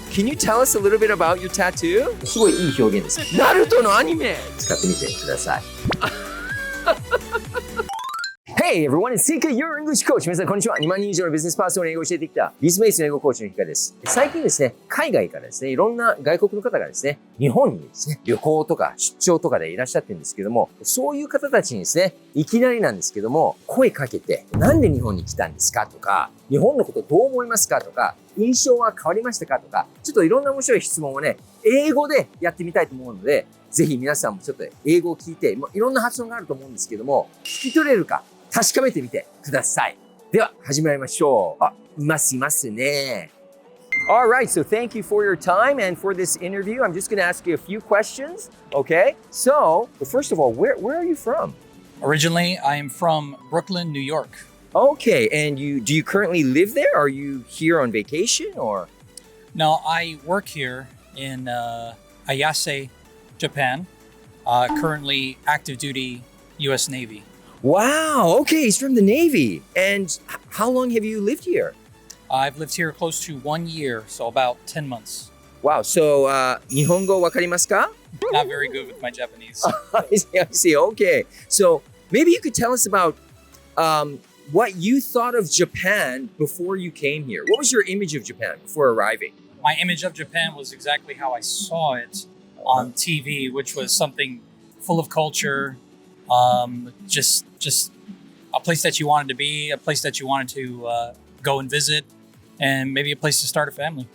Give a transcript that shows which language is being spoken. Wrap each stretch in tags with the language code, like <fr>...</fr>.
<en>Can you tell us a little bit about your tattoo?</en> <ja>すごいいい表現です。ナルトのアニメ使ってみてください。</ja> <en>Hey everyone, it's Seika, your English coach.</en> <ja>皆さんこんにちは。2万人以上のビジネスパーソンに英語を教えてきた Bizmates の英語コーチのヒカです。最近ですね、海外からですね、いろんな外国の方がですね、日本にですね、旅行とか出張とかでいらっしゃってるんですけども、そういう方たちにですね、いきなりなんですけども、声かけて、なんで日本に来たんですかとか、日本のことどう思いますかとか、印象は変わりましたかとか、ちょっといろんな面白い質問をね、英語でやってみたいと思うので、ぜひ皆さんもちょっと英語を聞いて、いろんな発音があると思うんですけども、聞き取れるか、確かめてみてください。では、始まりましょう。いますね。</ja> <en>Alright, so thank you for your time and for this interview. I'm just going to ask you a few questions, okay? So, first of all, where are you from? Originally, I am from Brooklyn, New York. Okay, and do you currently live there? Are you here on vacation or? No, I work here in Ayase, Japan. Currently active duty U.S. Navy. Wow, okay, he's from the Navy. And how long have you lived here? I've lived here close to 1 year, so about 10 months. Wow, so</en> <ja>日本語わかりますか?</ja> <en>Not very good with my Japanese. I see, okay. So maybe you could tell us about what you thought of Japan before you came here. What was your image of Japan before arriving? My image of Japan was exactly how I saw it on TV, which was something full of culture, just a place that you wanted to be, a place that you wanted to go and visit, and maybe a place to start a family.</en>